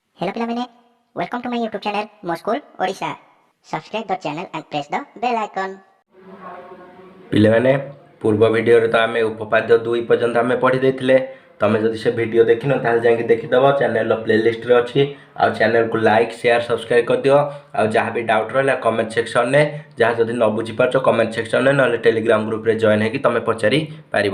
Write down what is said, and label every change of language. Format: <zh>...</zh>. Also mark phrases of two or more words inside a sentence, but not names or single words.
<en>Hello ପିଲାମାନେ, welcome to my YouTube channel ମୋ ସ୍କୁଲ ଓଡ଼ିଶା। Subscribe the channel and press the bell icon।</en> <or>ପିଲାମାନେ ପୂର୍ବ ଭିଡ଼ିଓରେ ତ ଆମେ ଉପପାଦ୍ୟ 2 ପର୍ଯ୍ୟନ୍ତ ଆମେ ପଢ଼ି ଦେଇଥିଲେ। ତମେ ଯଦି ସେ ଭିଡ଼ିଓ ଦେଖିନ ତାହେଲେ ଯାଇକି ଦେଖିଦେବ,</or> <en>channel playlist</en> <or>ଅଛି। ଆଉ ଚ୍ୟାନେଲକୁ</or> <en>like share subscribe</en> <or>କରିଦିଅ। ଆଉ ଯାହା ବି ଡାଉଟ୍ ରହିଲା</or> <en>comment section,</en> <or>ଯାହା ଯଦି ନ ବୁଝିପାରୁଛ</or> <en>comment section</en> <or>ନହେଲେ ଟେଲିଗ୍ରାମ ଗ୍ରୁପରେ ଜଏନ୍ ହେଇକି ତମେ ପଚାରି ପାରିବ।</or>